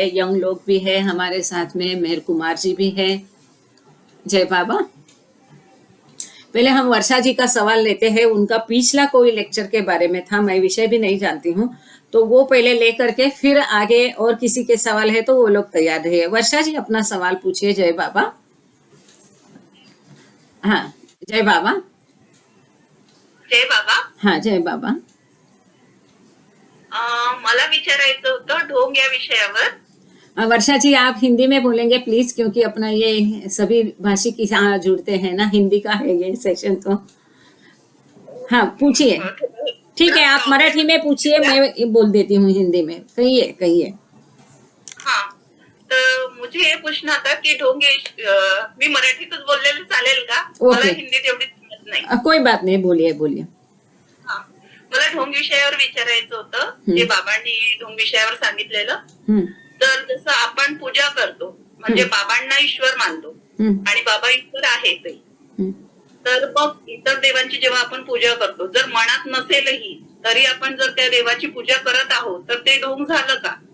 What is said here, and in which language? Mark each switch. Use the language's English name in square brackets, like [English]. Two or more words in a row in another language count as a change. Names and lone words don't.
[Hindi] यंग लोग भी है हमारे साथ में, मेहर कुमार जी भी है। जय बाबा। पहले हम वर्षा जी का सवाल लेते हैं, उनका पिछला कोई लेक्चर के बारे में था, मैं विषय भी नहीं जानती हूँ, तो वो पहले ले करके फिर आगे और किसी के सवाल है तो वो लोग तैयार रहिए। वर्षा जी अपना सवाल पूछिए। जय बाबा। हाँ जय बाबा। जय बाबा। हाँ जय बाबा। [Marathi] मला विचारायचं होतं ढोंग या विषयावर। [Hindi] वर्षा जी आप हिंदी में बोलेंगे प्लीज, क्योंकि अपना ये सभी भाषी की जुड़ते हैं ना, हिंदी का है ये सेशन तो। हाँ पूछिए। ठीक है आप मराठी में पूछिए, मैं बोल देती हूँ हिंदी में। कहिए कहिए। [Marathi] हाँ तर [Hindi] मुझे हे पूछना था [Marathi] की ढोंग मी मराठीतच बोललेलं चालेल का? मला हिंदी तेवढी समजत नाही। [Hindi] कोई बात नाही, बोलिए बोलिए। [Marathi] हाँ मला ढोंग विषयावर विचारायचं होतं, जे बाबांनी ढोंग विषयावर सांगितलेलं। तर जसं आपण पूजा करतो म्हणजे बाबांना ईश्वर मानतो आणि बाबा ईश्वर आहेतही, तर मग इतर देवांची जेव्हा आपण पूजा करतो, जर मनात नसेलही तरी आपण जर त्या देवाची पूजा करत आहोत तर ते ढोंग झालं का?